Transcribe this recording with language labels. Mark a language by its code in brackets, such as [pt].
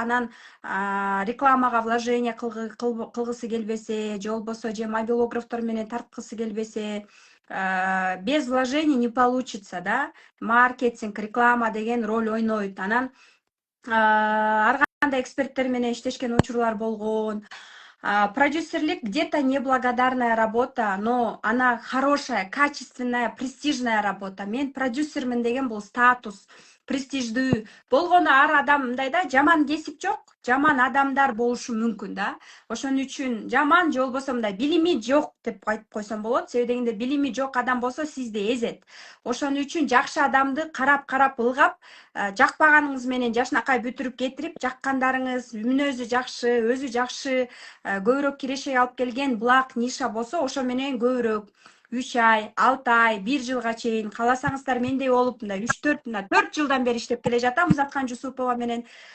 [ky] Анан рекламага вложение кылгысы келбесе, же болбосо же мобилографтор менен тарткысы келбесе, [ru] без вложений не получится, да. [ky] Маркетинг, реклама деген роль ойнойт. Анан ар кандай эксперттер менен иштешкен учурлар болгон. [ru] Продюсерлик где-то неблагодарная работа, но она хорошая, качественная, престижная работа. [ky] Мен продюсермин деген бул статус, престиждүү. Болгону ар адам мындай да, жаман кесип жок, жаман адамдар болушу мүмкүн да. Ошон үчүн жаман же болбосо мындай билими жок деп айтып койсом болот. Себеби дегенде билими жок адам болсо сизди эзет. Ошон үчүн жакшы адамды карап ылгап, жакпаганыңыз менен жашынакай бүтүрүп кетирип, жаккандарыңыз мүнөзү жакшы, өзү жакшы, көбүрөөк кирешек алып келген булак ниша болсо, ошо менен көбүрөөк 3 ай, 6 ай, 1 жылга чейин кааласаңыздар мендей болуп мындай 4 жылдан бери иштеп келе жатам Музаткан Жусупова менен.